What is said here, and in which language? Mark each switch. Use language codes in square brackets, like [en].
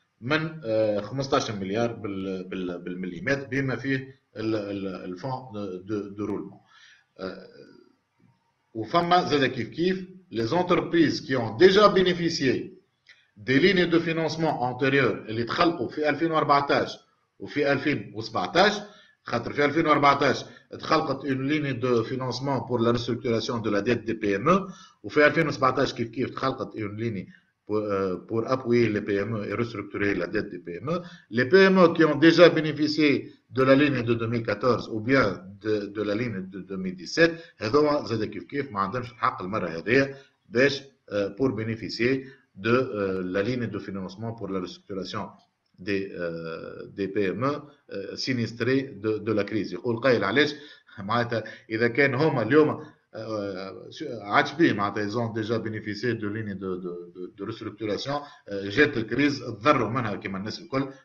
[ar] من 15 مليار بالمليمات بما فيه الفون دو رولمون. وفما زاد كيف [fr] les entreprises qui ont déjà bénéficié des lignes de financement antérieures [ar] اللي تخلقوا في 2014 وفي 2017. خاطر في 2014 تخلقت [fr] une ligne de financement pour la restructuration de la dette des PME, [ar] وفي 2017 كيف تخلقت [fr] une ligne pour appuyer les PME et restructurer la dette des PME. Les PME qui ont déjà bénéficié de la ligne de 2014 ou bien de la ligne de 2017 [ar] هذوما زاد كيف ما عندهمش الحق المره هذيا باش [fr] pour bénéficier de la ligne de financement pour la restructuration des PME sinistrées de la crise. [ar] يقول قايل علاش معناتها اذا كان هما اليوم عادش بيه معناتها [fr] ils ont déjà bénéficié de lignes de restructuration, [ar] جات الكريز تضروا منها كما الناس الكل.